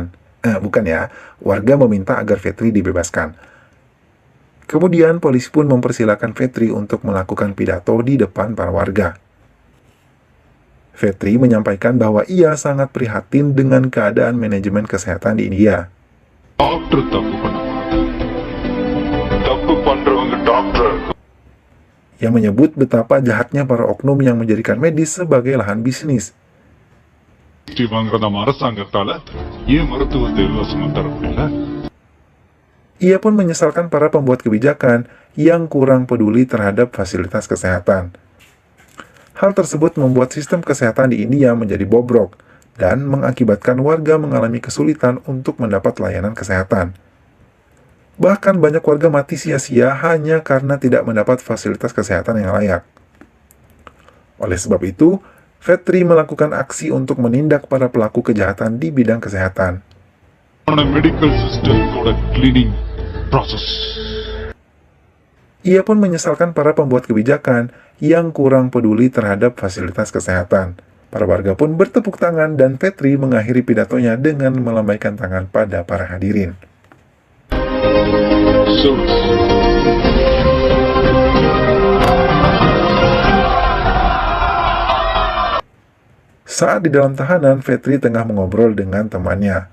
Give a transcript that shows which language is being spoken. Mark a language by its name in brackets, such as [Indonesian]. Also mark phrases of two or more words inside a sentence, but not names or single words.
[Indonesian] Bukan ya, warga meminta agar Fetri dibebaskan. Kemudian polisi pun mempersilahkan Fetri untuk melakukan pidato di depan para warga. Fetri menyampaikan bahwa ia sangat prihatin dengan keadaan manajemen kesehatan di India. [Tamil] டாக்டர் தப்பு பண்றவங்க டாக்டர் [Indonesian] Yang menyebut betapa jahatnya para oknum yang menjadikan medis sebagai lahan bisnis. [Tamil] வாங்குற நம்ம அரசாங்கத்தால ஏன் மருத்துவத்தை இலவசமா தர முடியல? [Indonesian] Ia pun menyesalkan para pembuat kebijakan yang kurang peduli terhadap fasilitas kesehatan. Hal tersebut membuat sistem kesehatan di India menjadi bobrok dan mengakibatkan warga mengalami kesulitan untuk mendapat layanan kesehatan. Bahkan banyak warga mati sia-sia hanya karena tidak mendapat fasilitas kesehatan yang layak. Oleh sebab itu, Fetri melakukan aksi untuk menindak para pelaku kejahatan di bidang kesehatan. [English] medical systemoda cleaning process [Indonesian] Ia pun menyesalkan para pembuat kebijakan yang kurang peduli terhadap fasilitas kesehatan. Para warga pun bertepuk tangan dan Fetri mengakhiri pidatonya dengan melambaikan tangan pada para hadirin. Saat di dalam tahanan, Fetri tengah mengobrol dengan temannya.